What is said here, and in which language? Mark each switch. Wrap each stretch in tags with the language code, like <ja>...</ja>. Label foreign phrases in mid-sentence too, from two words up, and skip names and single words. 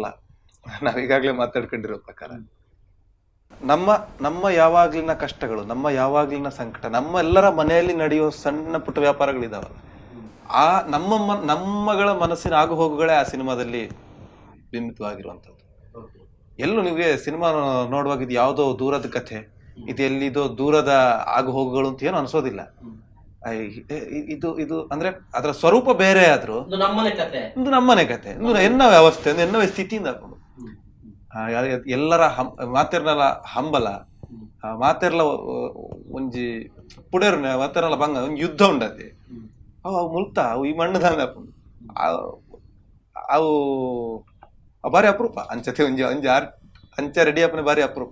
<kn>ನಾವೀಗಾಗಲೇ ಮಾತಾಡ್ಕೊಂಡಿರೋ ಪ್ರಕಾರ ನಮ್ಮ ಯಾವಾಗ್ಲಿನ ಕಷ್ಟಗಳು, ನಮ್ಮ ಯಾವಾಗ್ಲಿನ ಸಂಕಟ, ನಮ್ಮೆಲ್ಲರ ಮನೆಯಲ್ಲಿ ನಡೆಯುವ ಸಣ್ಣ ಪುಟ್ಟ ವ್ಯಾಪಾರಗಳಿದಾವಲ್ಲ, ಆ ನಮ್ಮಗಳ ಮನಸ್ಸಿನ ಆಗು ಹೋಗುಗಳೇ ಆ ಸಿನಿಮಾದಲ್ಲಿ ಬಿಂಬಿತವಾಗಿರುವಂಥದ್ದು. ಎಲ್ಲೂ ನಿಮಗೆ ಸಿನಿಮಾ ನೋಡುವಾಗ ಇದು ಯಾವುದೋ ದೂರದ ಕಥೆ, ಇದು ಎಲ್ಲಿದೋ ದೂರದ ಆಗು ಹೋಗುಗಳು ಅಂತ ಏನು ಅನ್ಸೋದಿಲ್ಲ. ಇದು ಅಂದ್ರೆ ಅದರ ಸ್ವರೂಪ ಬೇರೆ ಆದ್ರೂ ಒಂದು ನಮ್ಮನೆ ಕತೆ,</kn> <tcy>ಒಂದು ಎನ್ನ ವ್ಯವಸ್ಥೆ, ಒಂದು ಎನ್ನ ಸ್ಥಿತಿಯಿಂದ ಎಲ್ಲರ ಮಾತೆರ್ನಲ ಹಂಬಲ, ಮಾತೆರ್ಲ ಒಂಜಿ ಪುಡೇರು ಮಾತೆರ್ನಲ ಬಂಗ ಒಂದು ಯುದ್ಧ ಉಂಡತೆ ಅವು ಮುಲ್ತಾ ಅವು ಈ ಮಣ್ಣು ದಾಂದ ಅವು ಬಾರಿ ಅಪರೂಪ ಅಂಚತೆ ಒಂಜಿ ಅಂಚ ರೆಡಿ ಆಪನೆ ಬಾರಿ ಅಪರೂಪ.</tcy>